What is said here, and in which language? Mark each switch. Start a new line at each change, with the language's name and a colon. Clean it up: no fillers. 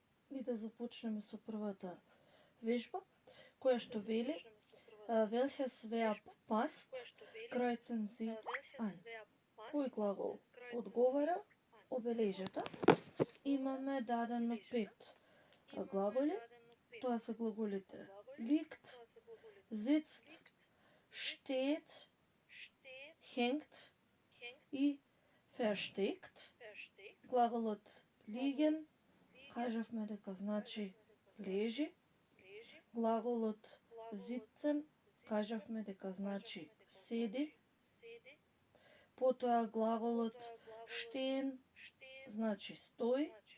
Macedonian: И да започнеме со првата вежба, која што вели
German: welches Verb passt, kreuzen Sie an.
Macedonian: Кој глагол одговара, обележете. Имаме дадено 5 глаголи. Тоа се глаголите liegt, sitzt, steht, hängt и versteckt. Глаголот liegen кажавме дека значи лежи. Глаголот sitzen кажавме дека значи седи. Потоа глаголот stehen значи стои.